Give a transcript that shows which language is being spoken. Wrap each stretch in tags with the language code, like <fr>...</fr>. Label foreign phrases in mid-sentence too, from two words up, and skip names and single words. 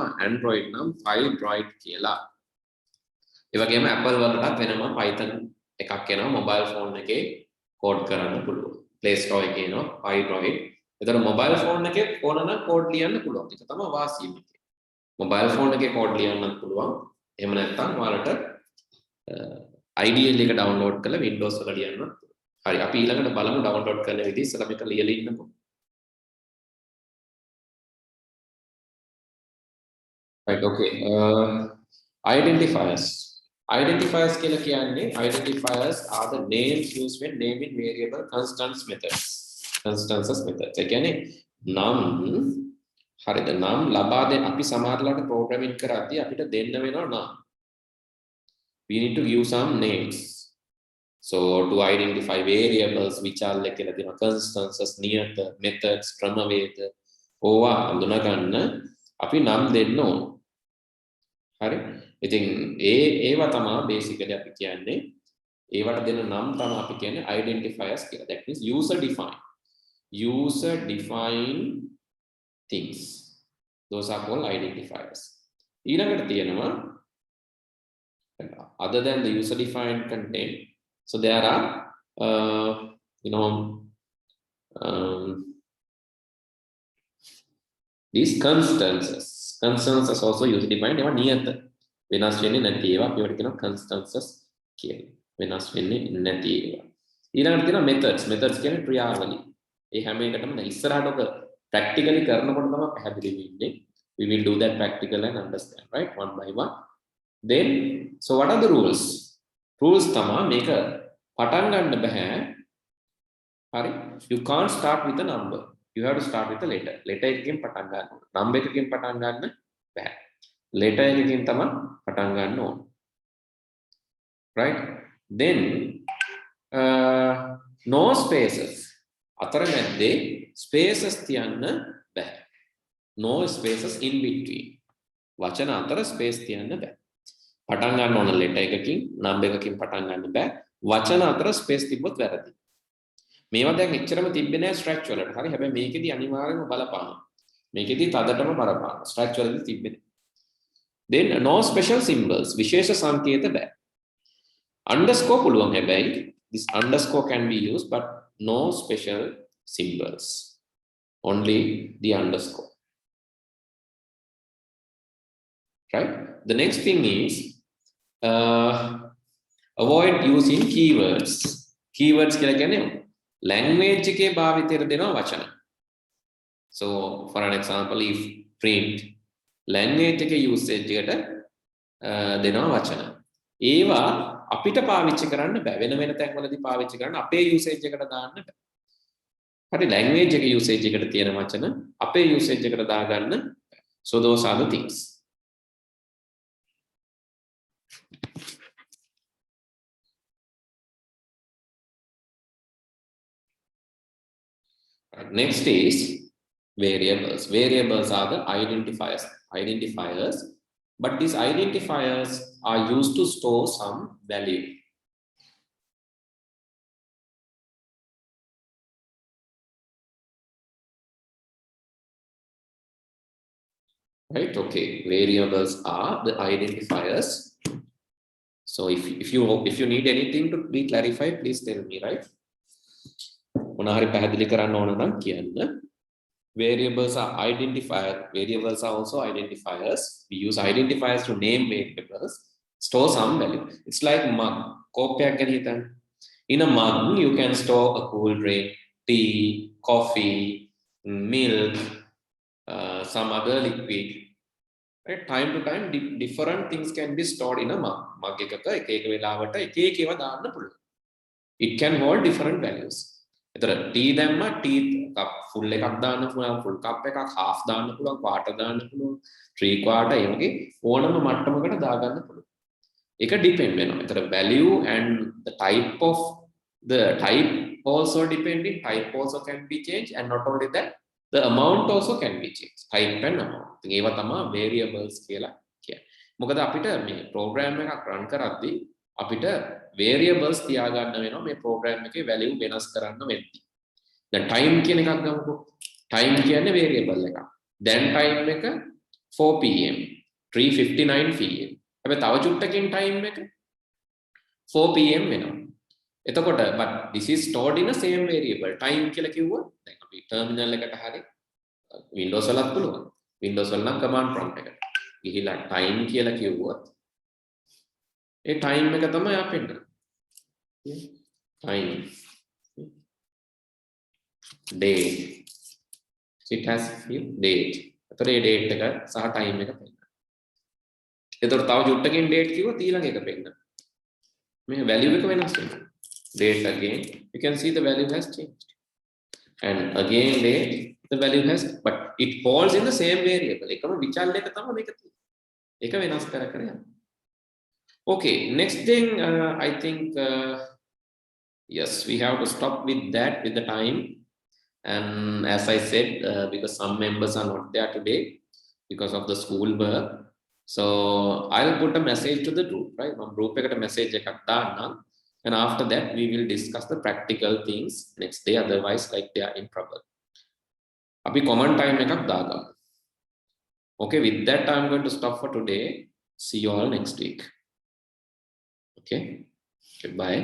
<si>Android නම් FileDroid කියලා ඒ වගේම Apple වලටත් වෙනම Python එකක් එනවා</si> <en>mobile phone</en> <si>එකේ code කරන්න පුළුවන් Play Store එකේ එනවා FileDroid එතකොට</si> <en>mobile phone</en> <si>එකේ ඕන නම් code ලියන්න පුළුවන් ඒක තමයි වාසිය මේකේ</si> <en>mobile phone</en> <si>එකේ code ලියන්නත් පුළුවන් එහෙම නැත්නම් ඔයාලට IDLE එක download කරලා Windows වල ලියන්නත් හරි අපි ඊළඟට බලමු download කරන විදිහ ඉස්සෙල්ලා මේක ලියලා ඉන්නකො</si> <en>right okay identifiers</en> <si>කියලා කියන්නේ</si> <en>identifiers are the names used when naming variable constants methods constances methods</en> <si>ඒ කියන්නේ නම් හරිද නම් ලබා දෙන අපි සමහරලාට programming කරද්දී අපිට දෙන්න වෙනවා නම්</si> <en>we need to give some names so to identify variables which are like constances</en> <si>niyata methods ක්‍රමවේද ඕවා හඳුනා ගන්න අපි නම් දෙන්න ඕන හරි ඉතින් ඒවා තමයි basically අපි කියන්නේ ඒවට දෙන නම් තමයි අපි කියන්නේ identifiers කියලා</si> <en>that means user defined things those are called identifiers</en> <si>ඊළඟට තියෙනවා</si> <en>other than the user defined content so there are these constances also user defined</en> <si>ඒවා නියත වෙනස් වෙන්නේ නැති ඒවා අපිට කියනවා</si> <en>constances</en> <si>කියලා වෙනස් වෙන්නේ නැති ඒවා ඊළඟට තියෙනවා methods කියන්නේ ක්‍රියාවලිය ඒ හැම එකටම ඉස්සරහට ඔක practically කරනකොට තමයි පැහැදිලි වෙන්නේ</si> <en>we will do that practical and understand right one by one then so what are the rules</en> <si>තමයි මේක පටන් ගන්න බෑ හරි</si> <en>you can't start with a number you have to start with a letter</en> <si>එකකින් පටන් ගන්න ඕන number එකකින් පටන් ගන්න බෑ letter එකකින් තමයි පටන් ගන්න ඕන</si> <en>right then no spaces</en> <si>අතරමැද්දේ spaces තියන්න බෑ</si> <en>no spaces in between</en> <si>වචන අතර space තියන්න බෑ පටන් ගන්න ඕන letter එකකින් number එකකින් පටන් ගන්න බෑ වචන අතර space තිබ්බොත් වැරදි මේවා දැන් එච්චරම තිබ්බේ නෑ structure වලට හරි හැබැයි මේකෙදි අනිවාර්යයෙන්ම බලපාන මේකෙදි තදටම බලපාන structure වලදී තිබ්බේ</si> <en>then no special symbols</en> <si>විශේෂ සංකේත බෑ underscore පුළුවන් හැබැයි</si> <en>this underscore can be used but no special symbols only the underscore right the next thing is avoid using keywords</en> <si>කියලා කියන්නේ language එකේ භාවිතයට දෙනවා වචන</si> <en>so for an example if print language</en> <si>එකේ usage එකට දෙනවා වචන ඒවා අපිට පාවිච්චි කරන්න බෑ වෙන තැන්වලදී පාවිච්චි කරන්න අපේ usage එකට දාන්න බෑ හරි language එක usage එකට තියෙන වචන අපේ usage එකට දාගන්න.</si> <en>So those are the things. Next is variables. Variables are the identifiers, but these identifiers are used to store some value. Right? Okay. Variables are the identifiers. So if you need anything to be clarified, please tell me, right?</en> <si>මොනහරි පැහැදිලි කරන්න ඕන නම් කියන්න.</si> <en>Variables are identifier. Variables are also identifiers. We use identifiers to name variables, store some value. It's like mug.</en> <si>කෝපයක් ගැන හිතන්න.</si> <en>In a mug, you can store a cool drink, tea, coffee, milk, some other liquid. Right? Time to time, different things can be stored in a mug.</en> <si>Mug එකක එක එක වෙලාවට එක එක ඒවා දාන්න පුළුවන්.</si> <en>It can hold different values.</en> <si>එතන tea දැම්ම</si> <en>tea cup full</en> <si>එකක් දාන්න පුළුවන්,</si> <en>full cup</en> <si>එකක් half දාන්න පුළුවන්, quarter දාන්න පුළුවන්, 3/4 ඒ වගේ ඕනම මට්ටමකට දාගන්න පුළුවන්. ඒක depend වෙනවා.</si> <en>එතන value and the type also depending, type also can be changed, and not only that, the amount also can be changed. Type and amount.</en> <si>ඉතින් ඒවා තමයි variables කියලා කියන්නේ. මොකද අපිට මේ program එකක් run කරද්දී අපිට variables තියාගන්න වෙනවා මේ program එකේ value වෙනස් කරන්න වෙද්දී. දැන් time කියන එකක් ගමුකෝ. time කියන්නේ variable එකක්. දැන් time එක 4 pm 3:59 pm. හැබැයි තව චුට්ටකින් time එක 4 pm වෙනවා.</si> <en>එතකොට but this is stored in the same variable.</en> <si>time කියලා කිව්වොත් දැන් අපි terminal එකට හරි Windows වලත් පුළුවන්. Windows වල නම්</si> <en>command prompt</en> <si>එකට ගිහිලා time කියලා කිව්වොත් ඒ time එක තමයි අපෙන්න.</si> <en>time date. It has few date.</en> <si>එතකොට ඒ date එක සහ time එක පෙන්නන. එතකොට තව චුට්ටකින් date කිව්වොත් ඊළඟ එක පෙන්නන. මේ value එක වෙනස් වෙනවා.</si> <en>Date again, you can see the value has changed. And again date, the value has, but it falls in the same variable.</en> <si>එකම විචල් එක තමයි මේක තියෙන්නේ. ඒක වෙනස් කර කර යනවා.</si> <en>Okay, next thing I think yes, we have to stop with that with the time. And as I said, because some members are not there today because of the school work, so I'll put a message to the group, right?</en> <si>Group එකට message එකක් දාන්නම්.</si> <en>And after that, we will discuss the practical things next day. Otherwise, like they are in trouble. Abhi common time ekak daga. Okay, with that, I'm going to stop for today. See you all next week. Okay, goodbye.</en>